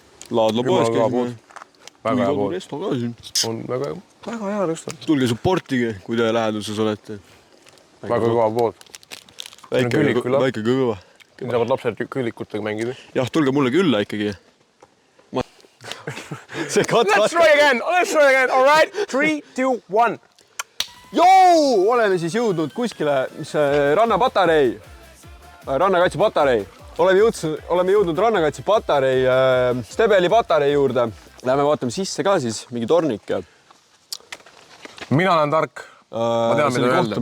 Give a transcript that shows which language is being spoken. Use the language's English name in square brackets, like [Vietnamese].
[Estonian] Laadlapoes käisime. Väga hea pood. Resto ka siin. On väga hea resto. Tulge supportige, kui te läheduses olete. Väga kõva pood. Väike kõva. Saavad lapsed küllikutega mängida. Jah, tulge mulle külla ikkagi. see kat-. [English] Let's try again, all right, 3, 2, 1. [Estonian] Joo, oleme siis jõudnud kuskile, mis rannakaitsepatarei. Oleme jõudnud rannakaitsepatarei Stebeli patarei juurde. Läheme vaatame sisse ka siis, mingi tornik ja... Mina olen tark. Ma tean, mida öelda.